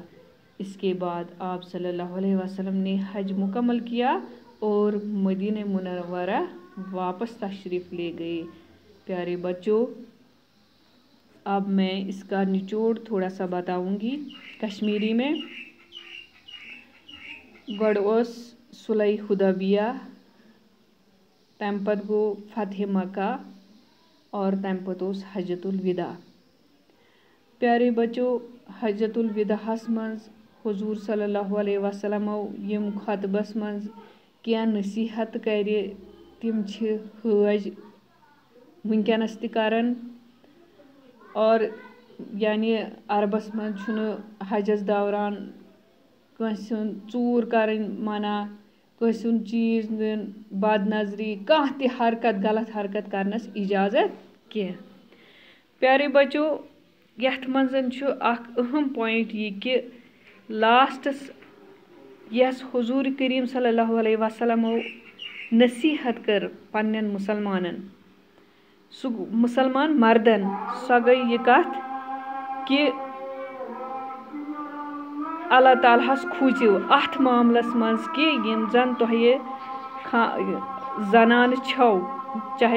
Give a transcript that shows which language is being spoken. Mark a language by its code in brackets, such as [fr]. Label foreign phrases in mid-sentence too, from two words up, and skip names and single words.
[ur] اس کے بعد آپ [ar] صلی اللہ علیہ وسلم [ur] نے حج مکمل کیا اور مدینہ منورہ واپس تشریف لے گئے۔ پیارے بچوں، اب میں اس کا نچوڑ تھوڑا سا بتاؤں گی کشمیری میں۔ [ks] گۄڈٕ اوس صلح حدیبیہ، تمہِ پتہٕ گوٚو فتح مکہ اور تمہِ پتہٕ اوس حجۃ الوداع۔ [ur] پیارے بچوں، [ks] حجۃ الوداعس منٛز حضور [ar] صلی اللہ علیہ وسلم [ks] یم خطبس منٛز کینٛہہ نصیحت کرِ تم چھِ حٲج ونکیٚنس تہِ کران، اور یعنی عربس منٛز چھُنہٕ حجس دوران کٲنٛسہِ ہُنٛد ژوٗر کرٕنۍ منع، کٲنٛسہِ ہُنٛد چیٖز نیُن، بد نظری، کانٛہہ تہِ حرکت غلط حرکت کرنس اجازت کینٛہہ۔ [ur] پیارے بچو، [ks] یتھ منٛز چھُ اکھ اہم پوائنٹ یہ کہ لاسٹس یس حضور کریم [ar] صلی اللہ علیہ وسلم [ks] نصیحت کر پنن مسلمانن، سُہ مسلمان مردن، سۄ گٔے یہ کتھ کہ اللہ تعالیٰ ہس کھوٗژِو اتھ معاملس منٛز کہ یم زن تۄہہِ زنانہٕ چھو، چاہے